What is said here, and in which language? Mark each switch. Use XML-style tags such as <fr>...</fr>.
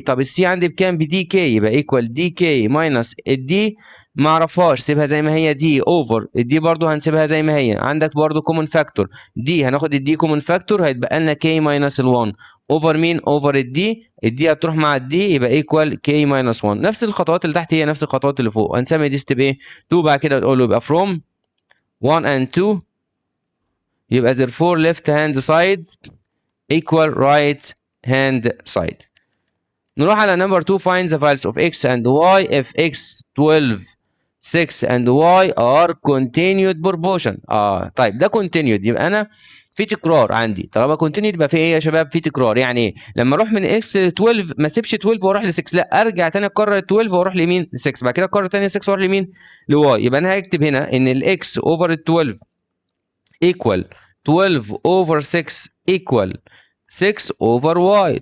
<ar>طب السي عندي بكام؟ بدي كي، يبقى ايكوال دي كي ماينس الدي ما اعرفهاش سيبها زي ما هي دي اوفر الدي، برضو هنسيبها زي ما هي. عندك برضو كومن فاكتور دي، هناخد الدي كومن فاكتور هيتبقى لنا كي ماينس ال1 اوفر مين؟ اوفر الدي هتروح مع الدي يبقى ايكوال كي ماينس 1. نفس الخطوات اللي تحت هي نفس الخطوات اللي فوق. هنسمي دي ستيب ايه؟ 2. بعد كده نقول له يبقى</ar> <en>from 1 and 2 يبقى therefore left hand side equal right hand side.</en> <ar>نروح على</ar> <en>number 2 find the values of x and y if x 12 6 and y are continued proportion.</en> <ar>طيب ده continued يبقى انا في تكرار عندي، طالما continued يبقى في ايه يا شباب؟ في تكرار. يعني ايه؟ لما اروح من x 12 ما اسيبش 12 واروح ل 6، لا ارجع تاني اكرر 12 واروح لمين؟ ل 6، بعد كده اكرر تاني 6 واروح لمين؟ ل y. يبقى انا هكتب هنا ان الاكس اوفر 12 equal 12 over 6 equal 6 over y.</ar>